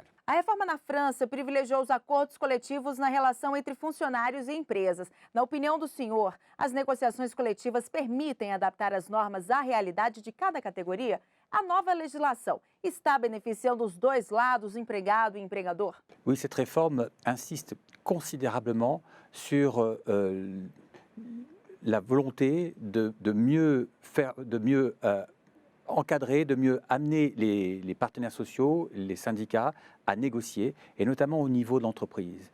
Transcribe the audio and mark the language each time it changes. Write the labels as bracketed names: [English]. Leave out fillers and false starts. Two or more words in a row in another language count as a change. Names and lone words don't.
[Portuguese] A reforma na França privilegiou os acordos coletivos na relação entre funcionários e empresas. Na opinião do senhor, as negociações coletivas permitem adaptar as normas à realidade de cada categoria? A nova legislação está beneficiando os dois lados, empregado e empregador? [French] Oui, cette réforme insiste considérablement sur la volonté de mieux faire, de mieux encadrer, de mieux amener les partenaires sociaux, les syndicats à négocier, et notamment au niveau de l'entreprise.